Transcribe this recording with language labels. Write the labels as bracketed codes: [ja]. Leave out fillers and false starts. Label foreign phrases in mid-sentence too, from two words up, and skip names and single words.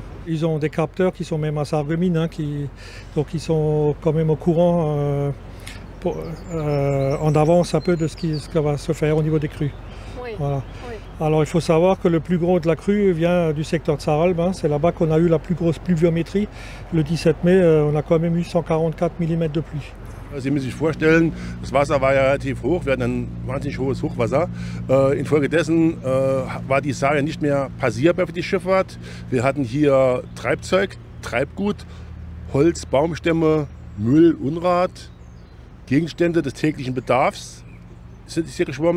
[fr] Ils ont des capteurs qui sont même à Sarreguemines, donc ils sont quand même au courant en avance un peu de ce qui va se faire au niveau des crues. Oui. Voilà. Oui. Alors il faut savoir que le plus gros de la crue vient du secteur de Sarralbe, c'est là-bas qu'on a eu la plus grosse pluviométrie. Le 17 mai, on a quand même eu 144 mm de pluie. [de] Sie müssen sich vorstellen, das Wasser war ja relativ hoch, wir hatten ein wahnsinnig hohes Hochwasser. Infolgedessen war die Saar ja nicht mehr passierbar für die Schifffahrt. Wir hatten hier Treibzeug, Treibgut, Holz, Baumstämme, Müll, Unrat, Gegenstände des täglichen Bedarfs sind hier geschwommen.